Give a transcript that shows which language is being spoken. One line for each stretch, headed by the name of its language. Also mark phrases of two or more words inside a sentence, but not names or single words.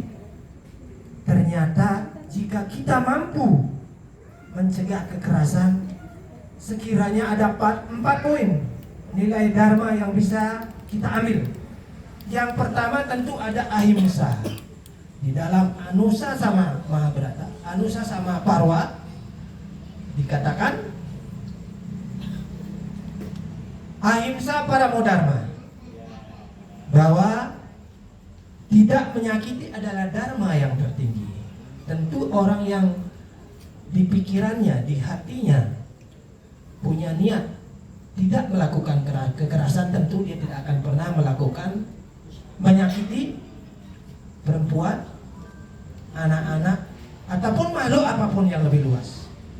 Indonesian: Ternyata jika kita mampu mencegah kekerasan, sekiranya ada 4 poin nilai dharma yang bisa kita ambil. Yang pertama tentu ada ahimsa. Di dalam Anusa sama Mahabharata, Anusa sama Parwa dikatakan
Sanskrit: अहिंसा परमो धर्म,
Indonesian: bahwa tidak menyakiti adalah dharma yang tertinggi. Tentu orang yang di pikirannya, di hatinya punya niat tidak melakukan kekerasan, tentu dia tidak akan pernah melakukan menyakiti perempuan, anak-anak, ataupun makhluk apapun yang lebih luas.